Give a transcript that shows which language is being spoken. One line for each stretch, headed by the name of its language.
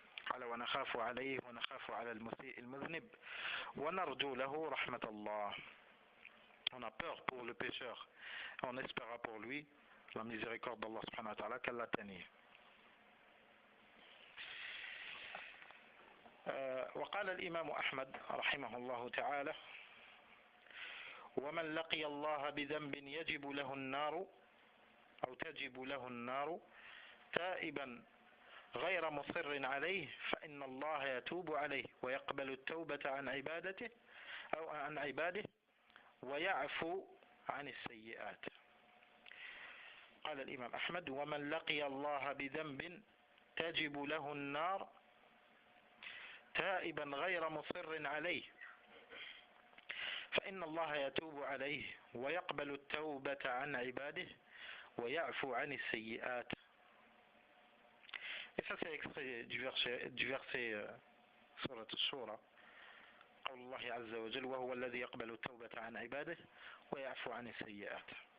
Arabic: قال ونخاف عليه ونخاف على المسيء المذنب ونرجو له رحمة الله.
French: On a peur pour le pécheur. On espérera pour lui la miséricorde d'Allah subhanahu wa ta'ala qu'elle l'atteigne.
Arabic: وقال الإمام أحمد رحمه الله تعالى ومن لقي الله بذنب يجب له النار أو تجب له النار تائبا غير مصر عليه فإن الله يتوب عليه ويقبل التوبة عن عبادته أو عن عباده ويعفو عن السيئات. قال الإمام أحمد ومن لقي الله بذنب تجب له النار تائبا غير مصر عليه فإن الله يتوب عليه ويقبل التوبة عن عباده ويعفو عن السيئات.
French: Et ça c'est extrait du verset Surat Al-Shura.
Arabic: قول الله عز وجل وهو الذي يقبل التوبة عن عباده ويعفو عن السيئات.